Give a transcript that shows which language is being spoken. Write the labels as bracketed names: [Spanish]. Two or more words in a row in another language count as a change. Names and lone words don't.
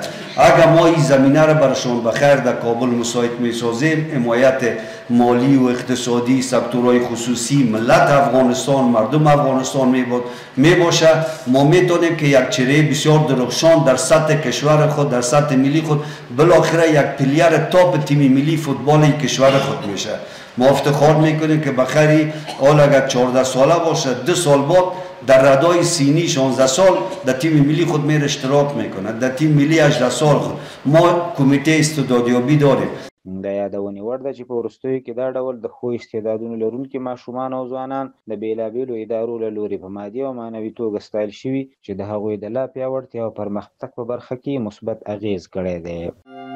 [Persian] اگر ما این زمینه را برشان بخیر در کابل مساعد میسازیم، حمایت مالی و اقتصادی سکتورهای خصوصی ملت افغانستان، مردم افغانستان میباشه، ما میتونیم که یک چهره بسیار درخشان در سطح کشور خود، در سطح ملی خود بالاخره یک [English] player top [Persian] تیم ملی فوتبال کشور خود میشه. ما افتخار میکنیم که بخری حال اگر 14 ساله باشه 2 سال بعد در ردای سینی 16 سال در تیم ملی خود میره اشتراک میکنه، در تیم ملی 18 سال خود. ما کمیته استعدادیابی داریم. [Pashto] د یادونې وړ ده چې په وروستیو کې دا ډول د ښو استعدادونو لرونکي ماشومان او ځوانان د بېلابېلو ادارو له لوري په مادي او معنوي توګه ستایل شوي چې د هغوی د لا پیاوړتیا او پرمختګ په برخه کې مثبت اغېز کړی دی.